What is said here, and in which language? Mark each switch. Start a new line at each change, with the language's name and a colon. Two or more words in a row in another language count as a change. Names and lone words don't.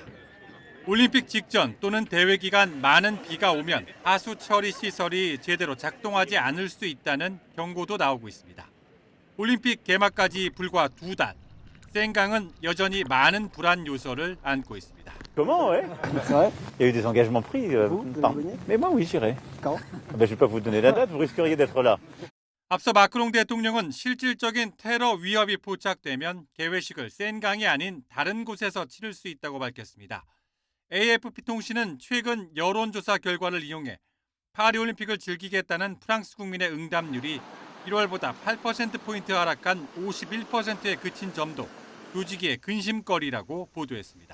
Korean: 올림픽 직전 또는 대회 기간 많은 비가 오면 하수 처리 시설이 제대로 작동하지 않을 수 있다는 경고도 나오고 있습니다. 올림픽 개막까지 불과 2달, 센강은 여전히 많은 불안 요소를 안고 있습니다.
French: Comment, ouais. C'est vrai. Il y a eu des engagements pris. Mais moi, oui, j'irai. Quand? Je ne vais pas vous donner la date, vous risqueriez d'être là.
Korean: 앞서 마크롱 대통령은 실질적인 테러 위협이 포착되면 개회식을 센강이 아닌 다른 곳에서 치를 수 있다고 밝혔습니다. AFP 통신은 최근 여론조사 결과를 이용해 파리올림픽을 즐기겠다는 프랑스 국민의 응답률이 1월보다 8%포인트 하락한 51%에 그친 점도 조직위의 근심거리라고 보도했습니다.